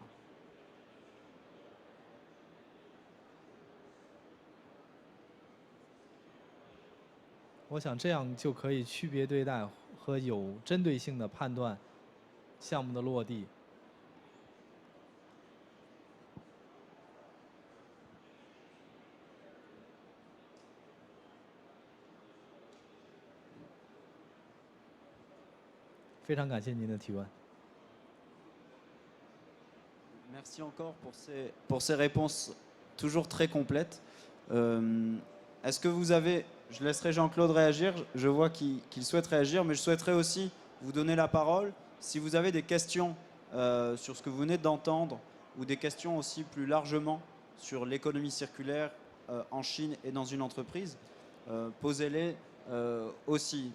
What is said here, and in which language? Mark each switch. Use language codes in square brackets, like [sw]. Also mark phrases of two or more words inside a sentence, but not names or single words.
[zh] 我想这样就可以区别对待和有针对性的判断项目的落地。非常感谢您的提问。 [fr] Merci encore pour ces réponses toujours très complètes. Est-ce que vous avez, je laisserai Jean-Claude réagir, je vois qu'il souhaite réagir, mais je souhaiterais aussi vous donner la parole. Si vous avez des questions sur ce que vous venez d'entendre, ou des questions aussi plus largement sur l'économie circulaire en Chine et dans une entreprise, posez-les aussi.